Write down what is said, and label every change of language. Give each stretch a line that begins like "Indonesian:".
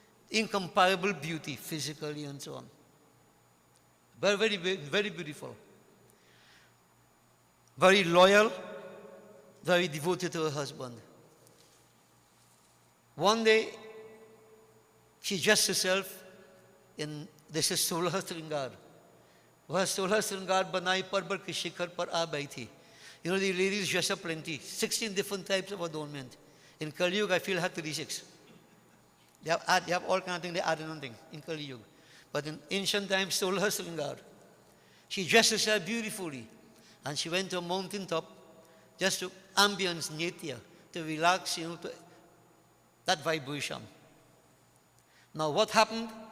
English: Incomparable beauty, physically and so on. Very, very, very beautiful. Very loyal, very devoted to her husband. One day, she dressed herself in, this is 16 Sringar.
Hindi: वह 16 Sringar बनाई पर्वत के शिखर पर आ बैठी थी.
English: The ladies dress up plenty. 16 different types of adornment. In Kali Yuga, I feel had 36. They have all kind of things, they add nothing in Kali Yuga. But in ancient times, 16 Sringar. She dressed herself beautifully. And she went to a mountain top just to ambience nature, to relax, to that vibration. Now what happened?